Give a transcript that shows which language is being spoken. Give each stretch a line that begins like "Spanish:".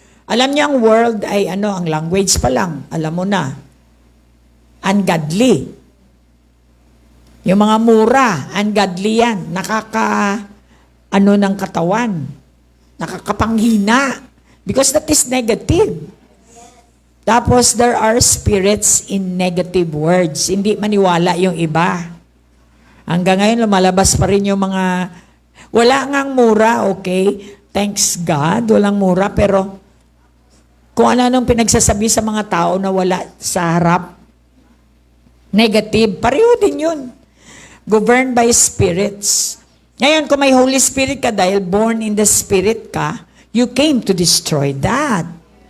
Filipino: Alam niyo ang world ay ang language pa lang. Alam mo na. Ungodly. Yung mga mura, ungodly yan. Ng katawan. Nakakapanghina.
English: Because that is negative.
Filipino: Tapos,
English: there are spirits in negative words.
Filipino: Hindi maniwala yung iba. Hanggang ngayon, lumalabas pa rin yung mga, wala ngang mura, okay?
English: Thanks God,
Filipino: walang mura. Pero, kung ano-anong pinagsasabi sa mga tao na wala sa harap, negative, pareho din yun.
English: Governed by spirits.
Filipino: Ngayon, kung may Holy Spirit ka dahil
English: born in the Spirit
Filipino: ka,
English: you came to destroy that.